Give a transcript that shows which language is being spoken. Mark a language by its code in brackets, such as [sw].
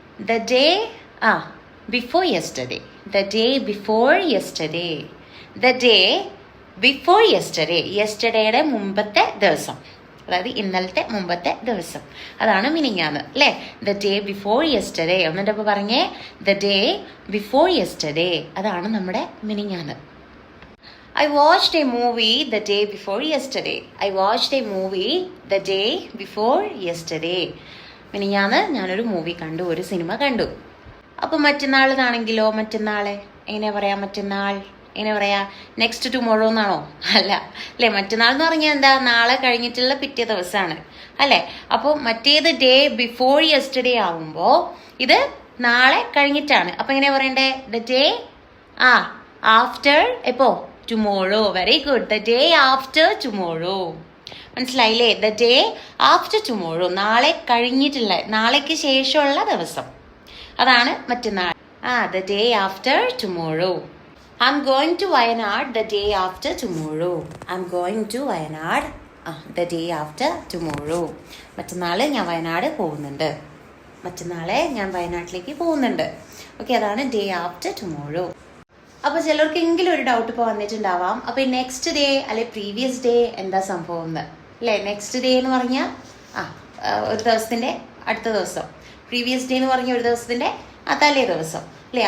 [en] the day before yesterday, the day before yesterday, the day before yesterday, [ml] യെസ്റ്റർഡേയുടെ മുമ്പത്തെ ദിവസം, അതായത് ഇന്നലത്തെ മുമ്പത്തെ ദിവസം, അതാണ് മിനിഞ്ഞാന്ന് അല്ലേ? [en] The day before yesterday. [ml] എന്നിട്ട് അപ്പോൾ പറഞ്ഞേ, [en] the day before yesterday, [ml] അതാണ് നമ്മുടെ മിനിഞ്ഞാന്ന്. [en] I watched a movie the day before yesterday. I watched a movie the day before yesterday. [ml] മിനിഞ്ഞാന്ന് ഞാനൊരു മൂവി കണ്ടു, ഒരു സിനിമ കണ്ടു. അപ്പോൾ മറ്റന്നാളാണെങ്കിലോ, മറ്റന്നാളെ എങ്ങനെയാ പറയാ? മറ്റന്നാൾ എങ്ങനെ പറയാ? [en] next tomorrow [ml] എന്നാണോ? അല്ല അല്ലേ? മറ്റന്നാൾ എന്ന് പറഞ്ഞാൽ എന്താ? നാളെ കഴിഞ്ഞിട്ടുള്ള പിറ്റേ ദിവസമാണ് അല്ലേ? അപ്പോൾ മറ്റേത് [en] day before yesterday [ml] ആവുമ്പോൾ ഇത് നാളെ കഴിഞ്ഞിട്ടാണ്. അപ്പം എങ്ങനെയാ പറയണ്ടേ? [en] the day after [ml] എപ്പോ? Tomorrow. [en] Very good. The day after tomorrow. [ml] മനസ്സിലായില്ലേ? [en] the day after tomorrow, [ml] നാളെ കഴിഞ്ഞിട്ടുള്ള, നാളേക്ക് ശേഷമുള്ള ദിവസം, അതാണ് മറ്റന്നാൾ. [en] The day after tomorrow. I'm going to Wayanad the day after tomorrow. I'm going to Wayanad the day after tomorrow. [ml] മറ്റന്നാൾ ഞാൻ വയനാട് പോകുന്നുണ്ട്. മറ്റന്നാളെ ഞാൻ വയനാട്ടിലേക്ക് പോകുന്നുണ്ട്. ഓക്കെ, അതാണ് [en] Day after tomorrow. [ml] അപ്പോൾ ചിലർക്കെങ്കിലും ഒരു ഡൗട്ട് ഇപ്പോൾ വന്നിട്ടുണ്ടാവാം. അപ്പോൾ ഈ നെക്സ്റ്റ് ഡേ അല്ലെ പ്രീവിയസ് ഡേ എന്താ സംഭവം എന്ന് അല്ലേ? നെക്സ്റ്റ് ഡേ എന്ന് പറഞ്ഞാൽ ഒരു ദിവസത്തിൻ്റെ അടുത്ത ദിവസം, പ്രീവിയസ് ഡേ എന്ന് പറഞ്ഞാൽ ഒരു ദിവസത്തിൻ്റെ തലേ ദിവസം അല്ലേ?